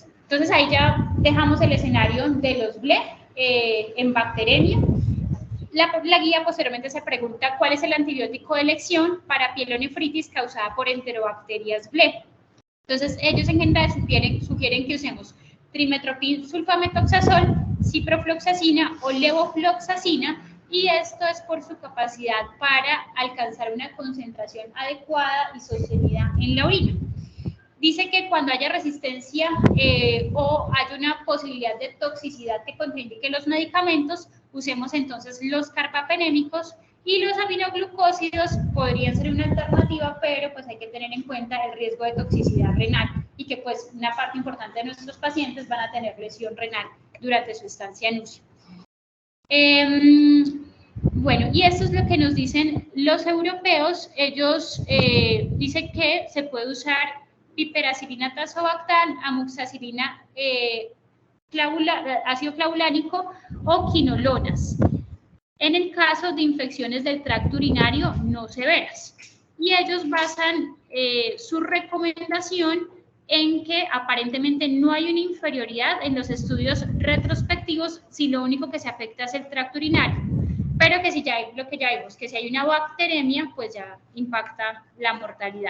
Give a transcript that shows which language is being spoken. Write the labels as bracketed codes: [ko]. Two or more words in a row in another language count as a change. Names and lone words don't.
[es] Entonces, ahí ya dejamos el escenario de los BLE en bacteremia. La guía posteriormente se pregunta cuál es el antibiótico de elección para pielonefritis causada por enterobacterias BLE. Entonces, ellos en general sugieren que usemos trimetoprim sulfametoxazol, ciprofloxacina o levofloxacina, y esto es por su capacidad para alcanzar una concentración adecuada y sostenida en la orina. Dice que cuando haya resistencia o haya una posibilidad de toxicidad que contraindique los medicamentos, usemos entonces los carbapenémicos Y los aminoglucósidos podrían ser una alternativa, pero pues hay que tener en cuenta el riesgo de toxicidad renal y que pues una parte importante de nuestros pacientes van a tener lesión renal durante su estancia en UCI. Bueno, y esto es lo que nos dicen los europeos. Ellos dicen que se puede usar piperacilina tazobactam, amoxicilina, ácido clavulánico o quinolonas, en el caso de infecciones del tracto urinario no severas. Y ellos basan su recomendación en que aparentemente no hay una inferioridad en los estudios retrospectivos si lo único que se afecta es el tracto urinario, pero que si ya hay, lo que ya vimos, que si hay una bacteremia, pues ya impacta la mortalidad.